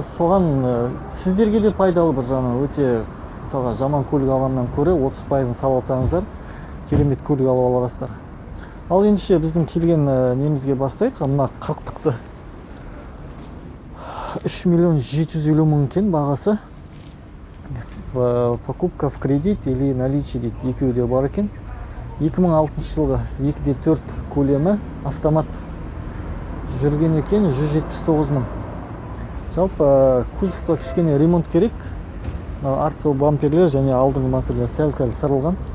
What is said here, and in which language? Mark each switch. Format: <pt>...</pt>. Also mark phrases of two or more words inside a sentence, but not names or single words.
<kk>Соған сіздерге де пайдалы бір жағынан өте мысалға жаман көлік алғаннан көрі 30%-ын салып алсаңыздар, керемет көлік алып аласыздар. Ал ендеше біздің келген немізге бастайық. Мына 40-тықты 3 миллион 750 мың екен бағасы.</kk> <ru>Покупка в кредит или наличие дейді, екеуі де бар екен.</ru> <kk>2006 жылғы 2/4 көлемі автомат жүрген екен, 179 мың. Жалпы кузовқа кішкене ремонт керек. Артқы бамперлер және алдыңғы бамперлер сәл-сәл сырылған.</kk>